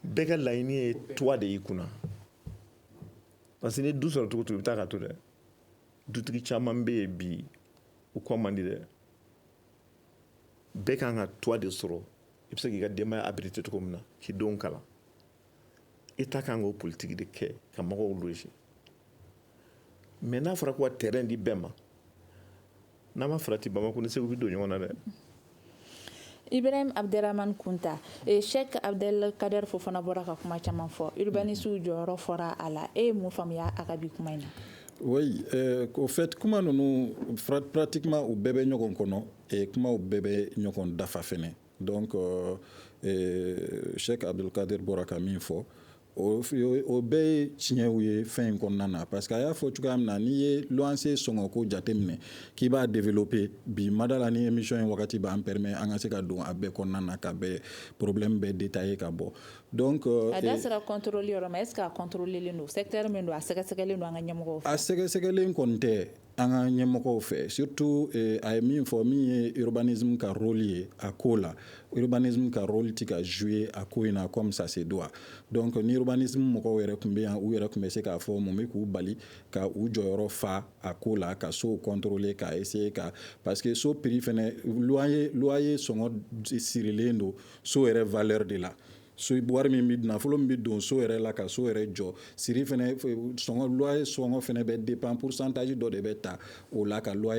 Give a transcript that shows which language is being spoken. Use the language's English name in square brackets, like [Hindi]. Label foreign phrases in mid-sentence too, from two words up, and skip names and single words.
[Bambara] bɛɛ ka laɲini ye toit de y'i kunna parce que ni du sɔrɔ cogo o cogo i bɛ taa ka to dɛ dutigi caman bɛ yen bi u kɔ man di dɛ bɛɛ kan ka toit de sɔrɔ i bɛ se k'i ka denbaya abriter cogo min na k'i denw kalan État kan k'o politique de kɛ ka mɔgɔw loger mais n'a fɔra ko ka terrain di bɛɛ ma n'a ma farati Bamako ni Segu bɛ don ɲɔgɔn na dɛ Ibrahim Abderrahmane Kunta Cheikh Abdelkader Fofana bɔra ka kuma caman fɔ urbanisme jɔyɔrɔ fɔra a la e ye mun faamuya a ka bi kuma in na [French] Oui, au fait, [Bambara] kuma ninnu pratiquement u bɛɛ bɛ ɲɔgɔn kɔnɔ et kumaw bɛɛ bɛ ɲɔgɔn dafa fɛnɛ donc Cheikh Abdelkader bɔra ka min fɔ o bɛɛ ye tiɲɛw ye fɛn in kɔnɔna na parce que a y'a fɔ cogoya min na n'i ye luwanse sɔngɔko jateminɛ k'i b'a développer bi madala ni émission in wagati b'an permet an ka se ka don a bɛɛ kɔnɔna na ka bɛɛ problème bɛɛ détailler ka bɔ donc a da sera contrôle yɔrɔ ma [French] est ce que [Bambara] a contrôler len don secteur min don a sɛgɛsɛgɛlen don an ka ɲɛmɔgɔw fɛ a sɛgɛsɛgɛlen kɔni tɛ an ka ɲɛmɔgɔw fɛ surtout a ye min fɔ min ye urbanisme ka rôle ye a ko la urbanisme ka rôle ti ka jouer a ko in na [French] comme ça se doit [Bambara] donc ni urbanisme mɔgɔw yɛrɛ tun bɛ yan u yɛrɛ tun bɛ se k'a fɔ mun bɛ k'u bali ka u jɔyɔrɔ fa a ko la ka sow contrôler ka essayer ka parce que so prix fɛnɛ loyer sɔngɔ sirilen don so yɛrɛ [French] valeur de la [Bambara] so wari min bɛ nafolo min bɛ don so yɛrɛ la ka so yɛrɛ jɔ siri fɛnɛ sɔngɔ loyer sɔngɔ fɛnɛ bɛ [French] dépend pourcentage [Bambara] dɔ de bɛ ta o la ka loyer